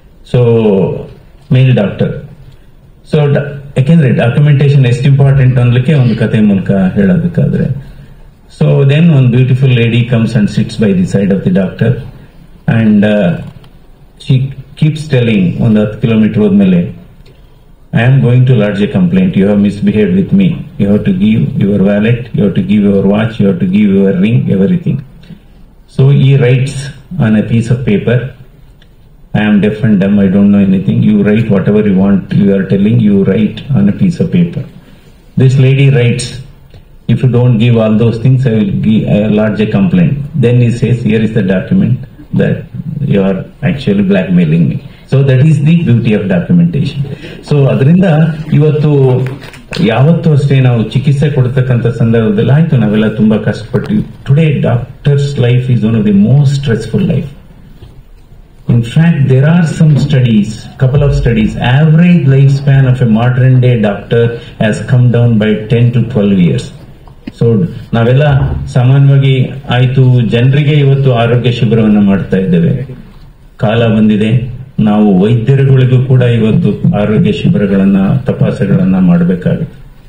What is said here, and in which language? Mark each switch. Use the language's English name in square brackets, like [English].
[Kannada] So ಮೇಲ್ doctor. So ಯಾಕೆಂದ್ರೆ documentation ಎಷ್ಟು important ಅನ್ಲಿಕ್ಕೆ ಒಂದು ಕತೆ ಮೂಲಕ ಹೇಳೋದಕ್ಕಾದ್ರೆ, [English] so then ಒಂದು beautiful lady comes and sits by the side of the doctor and she keeps telling, [Kannada] ಒಂದು 10 ಕಿಲೋಮೀಟರ್ ಹೋದ್ಮೇಲೆ, [English] I am going to lodge a complaint. You have misbehaved with me. You have to give your wallet, you have to give your watch, you have to give your ring, everything. So he writes on a piece of paper, I am deaf and dumb, I don't know anything. You write whatever you want, you are telling, you write on a piece of paper. This lady writes, if you don't give all those things, I will lodge a complaint. Then he says, here is the document that you are actually blackmailing me. So that is the beauty of documentation. [Kannada] So ಅದರಿಂದ ಇವತ್ತು ಯಾವತ್ತೂ ಅಷ್ಟೇ ನಾವು ಚಿಕಿತ್ಸೆ ಕೊಡ್ತಕ್ಕಂಥ ಸಂದರ್ಭದಲ್ಲಿ ಆಯ್ತು ನಾವೆಲ್ಲ ತುಂಬಾ ಕಷ್ಟಪಟ್ಟು, [English] Today doctors life is one of the most stressful life. In fact there are some studies, couple of studies, average lifespan of a modern day doctor has come down by 10 to 12 years. [Kannada] So ನಾವೆಲ್ಲ ಸಾಮಾನ್ಯವಾಗಿ ಆಯ್ತು ಜನರಿಗೆ ಇವತ್ತು ಆರೋಗ್ಯ ಶಿಬಿರವನ್ನ ಮಾಡ್ತಾ ಇದ್ದೇವೆ. ಕಾಲ ಬಂದಿದೆ, ನಾವು ವೈದ್ಯರುಗಳಿಗೂ ಕೂಡ ಇವತ್ತು ಆರೋಗ್ಯ ಶಿಬಿರಗಳನ್ನ, ತಪಾಸಣೆಗಳನ್ನ ಮಾಡಬೇಕಾಗುತ್ತೆ.